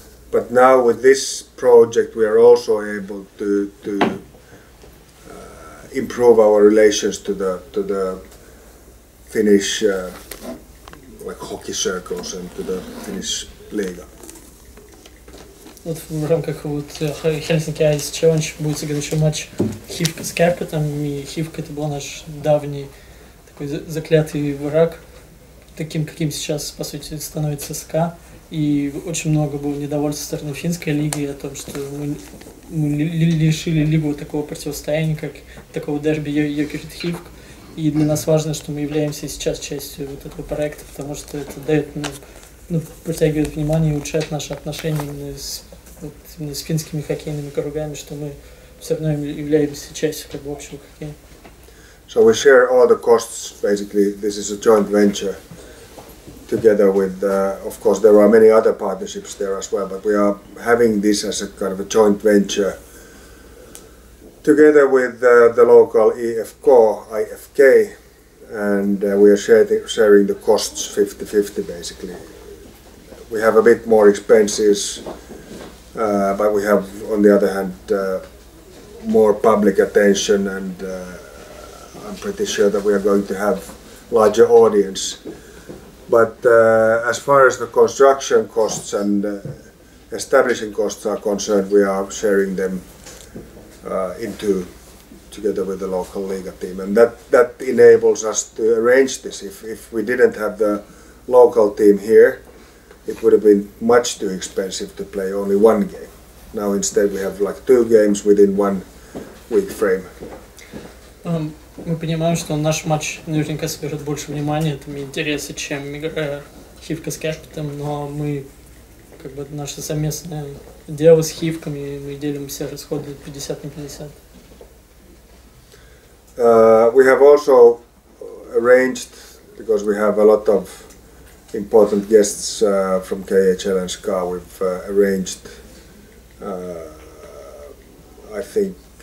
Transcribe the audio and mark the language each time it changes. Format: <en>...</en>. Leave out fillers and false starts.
<en>But now with this project we are also able to improve our relations to the Finnish like hockey circles and to the Finnish Liga.</en> <ru>Вот в рамках вот Helsinki Ice Challenge будет сыгран еще матч Хивка с Кärpitом, и Хивка это был наш давний такой заклятый враг, таким, каким сейчас, по сути, становится СКА. И очень много было недовольства со стороны финской лиги о том, что мы лишили лигу такого противостояния, как такого дерби Йокерит-Хивк. И для нас важно, что мы являемся сейчас частью вот этого проекта, потому что это дает, притягивает внимание и улучшает наши отношения именно с финскими хоккейными кругами, что мы все равно являемся частью как бы общего хоккея.</ru> <en>So we share all the costs. Basically, this is a joint venture together with, of course, there are many other partnerships there as well, but we are having this as a kind of a joint venture together with the local IFK, and we are sharing the costs 50-50 basically. We have a bit more expenses, but we have, on the other hand, more public attention, and I'm pretty sure that we are going to have larger audience. But as far as the construction costs and establishing costs are concerned, we are sharing them together with the local Liga team, and that enables us to arrange this. If we didn't have the local team here, it would have been much too expensive to play only one game. Now instead we have like 2 games within 1 week frame.</en> <ru>Мы понимаем, что наш матч наверняка соберет больше внимания, там, интереса, чем игра Хивка с Кärpitом, но мы, как бы, наше совместное дело с Хивками, мы делим все расходы 50 на 50.</ru> <en>We have also arranged, because we have a lot of important guests from KHL and SKA, we've arranged, I think,</en>